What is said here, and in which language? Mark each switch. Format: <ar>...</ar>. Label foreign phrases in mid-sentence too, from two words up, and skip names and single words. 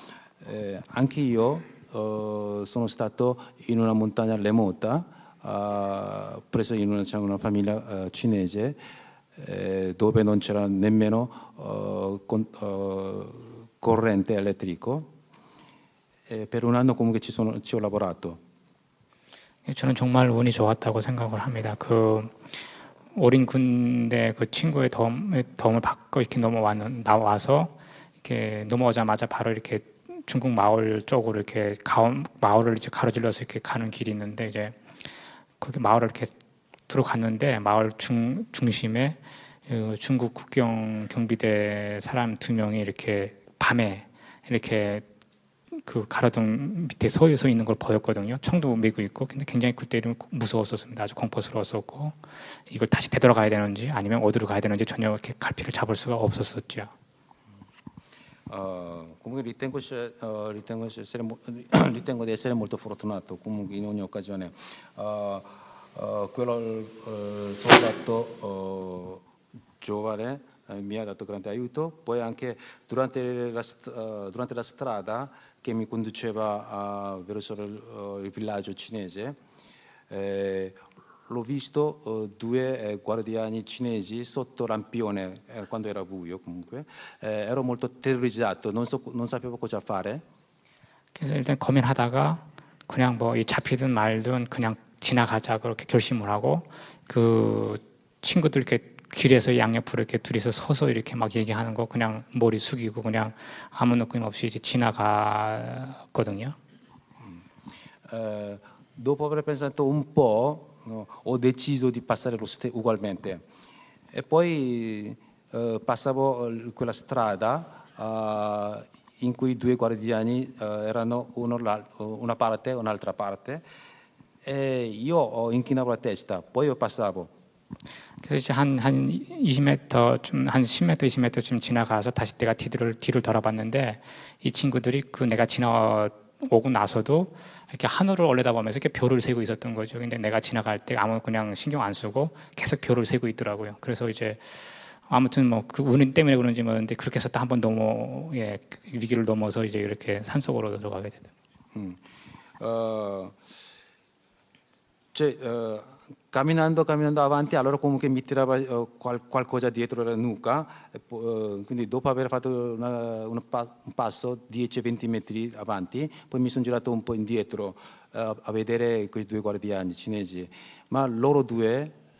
<it>Anche io sono stato in una montagna remota, preso in una famiglia cinese, dove non c'era nemmeno corrente elettrico. per un anno comunque ci ho lavorato.</it> <ko>저는 정말 운이 좋았다고 생각을 합니다. 그 어린 군대 그 친구의 도움을 받고 이렇게 나와서 이렇게 넘어오자마자 바로 이렇게 중국 마을 쪽으로 이렇게 마을을 이제 가로질러서 이렇게 가는 길이 있는데 이제 거기 마을을 이렇게 들어갔는데 마을 중심에 중국 국경 경비대 사람 2명이 이렇게 밤에 이렇게 그 가로등 밑에 서 있는 걸 보였거든요. 총도 메고 있고, 근데 굉장히 그때 무서웠었습니다. 아주 공포스러웠었고, 이걸 다시 되돌아가야 되는지 아니면 어디로 가야 되는지 전혀 이렇게 갈피를 잡을 수가 없었었죠.</ko> <it>Comunque ritengo di essere molto fortunato comunque in ogni occasione. Quello soldato giovane mi ha dato grande aiuto, poi anche durante la strada che mi conduceva verso il villaggio cinese, l'ho visto 2 guardiani cinesi sotto lampione quando era buio comunque. Ero molto terrorizzato, non sapevo cosa fare.</it> <ko>그래서 일단 고민하다가 그냥 뭐 잡히든 말든 그냥 지나가자 그렇게 결심을 하고 그 친구들 이렇게 길에서 양옆으로 이렇게 둘이서 서서 이렇게 막 얘기하는 거 그냥 머리 숙이고 그냥 아무 느낌 없이 이제 지나갔거든요.</ko> <it>Dopo aver pensato un po', ho deciso di passare ugualmente. E poi passavo quella strada in cui 2 guardiani erano una parte e un'altra parte, e io inchinavo la testa, poi io passavo.</it> <ko>그래서 이제 한 20m 좀 한 10m 20m쯤 지나가서 다시 내가 뒤를 돌아봤는데 이 친구들이 그 내가 지나오고 나서도 이렇게 하늘을 올려다보면서 이렇게 별을 세고 있었던 거죠. 근데 내가 지나갈 때 아무 그냥 신경 안 쓰고 계속 별을 세고 있더라고요. 그래서 이제 아무튼 뭐 그 운 때문에 그런지 모르는데 그렇게 해서 또 한번 위기를 넘어서 이제 이렇게 산속으로 들어가게 되더라고요.</ko> <it>Camminando avanti, allora comunque mi tirava qualcosa dietro la nuca, quindi dopo aver fatto un passo 10-20 metri avanti, poi mi sono girato un po' indietro a vedere quei 2 guardiani cinesi, ma loro 2</it>